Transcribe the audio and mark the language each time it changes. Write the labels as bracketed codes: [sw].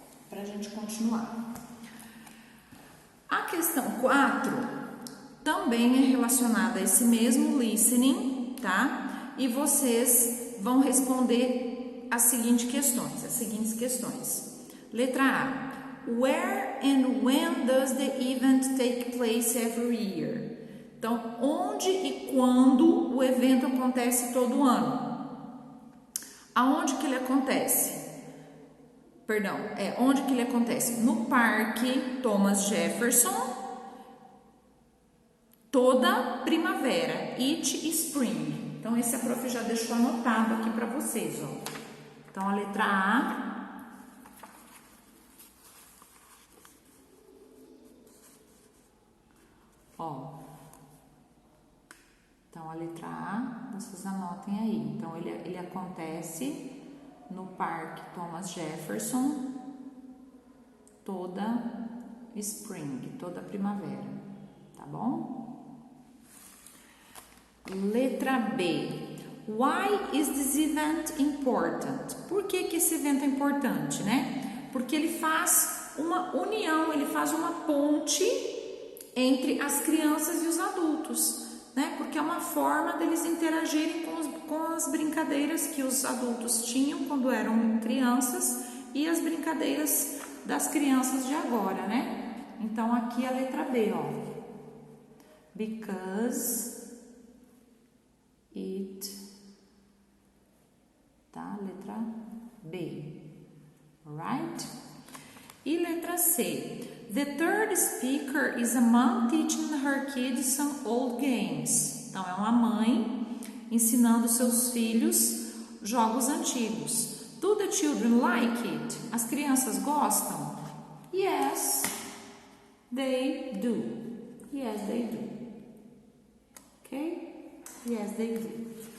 [pt] Para a gente continuar. A questão 4 também é relacionada a esse mesmo listening, tá? E vocês vão responder as seguintes questões. Letra A. [en] Where and when does the event take place every year? [pt] Então, onde e quando o evento acontece todo ano? Aonde que ele acontece? Onde que ele acontece? No Parque Thomas Jefferson, toda primavera, [en] each spring. [pt] Então, esse a prof já deixou anotado aqui para vocês, ó. Então, a letra A. Ó. Então, a letra A, vocês anotem aí. Então, ele acontece no Parque Thomas Jefferson, toda spring, toda primavera, tá bom? Letra B. [en] Why is this event important? [pt] Por que esse evento é importante, né? Porque ele faz uma união, ele faz uma ponte entre as crianças e os adultos, né? Porque é uma forma deles interagirem com as brincadeiras que os adultos tinham quando eram crianças e as brincadeiras das crianças de agora, né? Então, aqui a letra B, ó. [en] Because it, [pt] tá? Letra B, right? E letra C. [en] The third speaker is a mom teaching her kids some old games. [pt] Então, é uma mãe ensinando seus filhos jogos antigos. [en] Do the children like it? [pt] As crianças gostam? [en] Yes, they do. Yes, they do. Okay? Yes, they do.